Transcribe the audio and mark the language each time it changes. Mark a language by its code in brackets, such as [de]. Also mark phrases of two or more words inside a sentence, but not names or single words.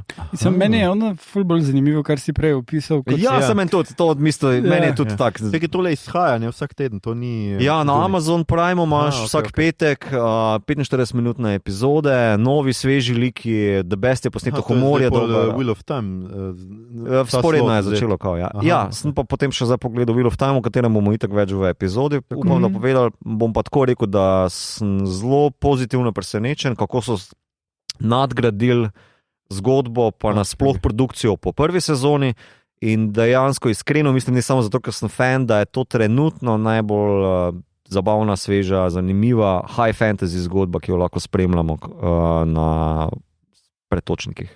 [sl] Meni je ono ful bolj zanimivo, kar si prej opisal. Sem meni tudi, to odmislil, meni je tudi tak. Nekaj tole izhaja, ne vsak teden, to ni... Na Amazon Prime imaš vsak petek 45-minutne epizode, novi, sveži liki, The Best je posneto, humor je dobro. Wheel of Time. Sporedno je začelo, kao, sem pa potem še zdaj pogledal Wheel of Time, o katerem bomo itak več v epizodi. Upam, da povedal, bom pa tako rekel, da sem zelo pozitivno presenečen, kako so nadgradili zgodbo, pa nasploh produkcijo po prvi sezoni in dejansko iskreno mislim, ne samo zato, ker sem fan, da je to trenutno najbolj zabavna, sveža, zanimiva [en] high fantasy [sl] zgodba, ki jo lahko spremljamo na pretočnikih.